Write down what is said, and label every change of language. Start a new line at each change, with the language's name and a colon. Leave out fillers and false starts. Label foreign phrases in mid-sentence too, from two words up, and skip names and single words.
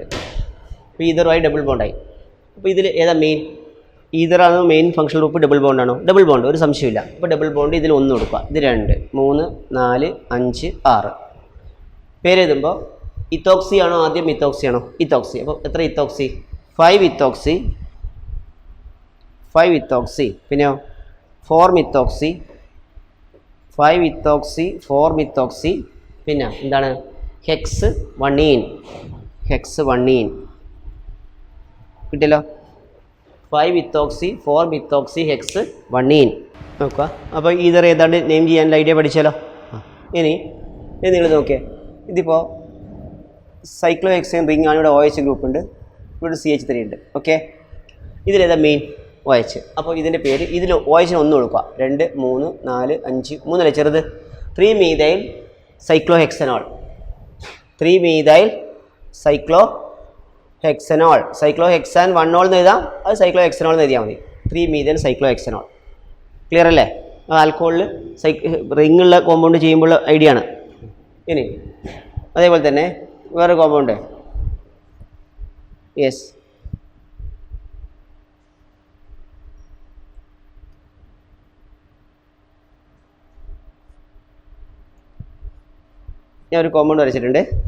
Malayalam: അപ്പോൾ ഇതറുമായി ഡബിൾ ബോണ്ടായി. അപ്പോൾ ഇതിൽ ഏതാ മെയിൻ? ഈതറാണോ
English: main functional group?
Malayalam: ഡബിൾ ബോണ്ടാണോ?
English: double bond,
Malayalam: ഒരു സംശയമില്ല. അപ്പോൾ
English: double bond
Malayalam: ഇതിൽ 1 കൊടുക്കുക. ഇത് 2 3 4 5 6. പേരെഴുതുമ്പോൾ ഇത്തോക്സി ആണോ ആദ്യം മിത്തോക്സി ആണോ? ഇത്തോക്സി. അപ്പോൾ എത്ര ഇത്തോക്സി?
English: 5-methoxy, 5-methoxy, പിന്നെയോ 4-methoxy, 5-methoxy, 4-methoxy,
Malayalam: പിന്നെ എന്താണ് ഹെക്സ് 1-ene, ഹെക്സ് 1-ene കിട്ടിയല്ലോ.
English: 5-methoxy, 4-methoxy,
Malayalam: ഹെക്സ് 1-ene നോക്കുക. അപ്പോൾ ഈതർ ഏതാണ്ട് നെയിം ചെയ്യാനുള്ള ഐഡിയ പഠിച്ചാലോ. ഇനി നിങ്ങൾ നോക്കിയേ, ഇതിപ്പോൾ
English: cyclo hexane ring
Malayalam: ആണ്. ഇവിടെ
English: OH group
Malayalam: ഉണ്ട്, ഇവിടെ CH3 ഉണ്ട്. ഓക്കെ, ഇതിലേതാ മെയിൻ OH. അപ്പോൾ ഇതിൻ്റെ പേര്, ഇതിൽ OH ഒന്ന് കൊടുക്കുക. 2, 3, 4, 5, 3 ചെറുത്
English: 3-methyl cyclohexanol, 3-methyl cyclohexanol, cyclohexan 1-ol
Malayalam: എന്ന് എഴുതാം, അത് cyclohexanol എന്ന് എഴുതിയാൽ മതി.
English: 3-methyl cyclohexanol. ക്ലിയർ അല്ലേ?
Malayalam: ആൽക്കഹോളിൽ റിങ്ങുള്ള കോമ്പൗണ്ട് ചെയ്യുമ്പോൾ ഐഡിയ ആണ്. ഇനി അതേപോലെ തന്നെ വേറെ കോമ്പൗണ്ട്, യെസ്, ഞാൻ ഒരു കോമ്പൗണ്ട് വരച്ചിട്ടുണ്ട്.